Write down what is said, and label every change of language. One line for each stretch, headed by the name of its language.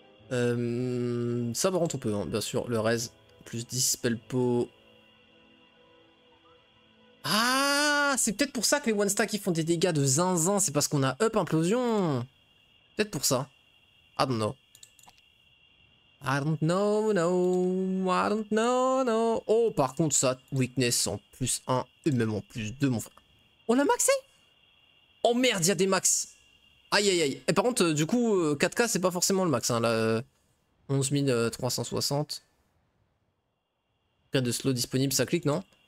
French: Ça par contre on peut, hein, bien sûr, le res, plus 10 spellpo. Ah, c'est peut-être pour ça que les one stack ils font des dégâts de zinzin, c'est parce qu'on a up implosion. Peut-être pour ça.
English: I don't know. I don't know, no, I don't know, no.
French: Oh, par contre, ça, weakness en plus 1 et même en plus 2, mon frère. On l'a maxé? Oh merde, il y a des max. Aïe aïe aïe. Et par contre, du coup, 4K, c'est pas forcément le max. Hein, là, 11 360. Rien de slow disponible, ça clique, non?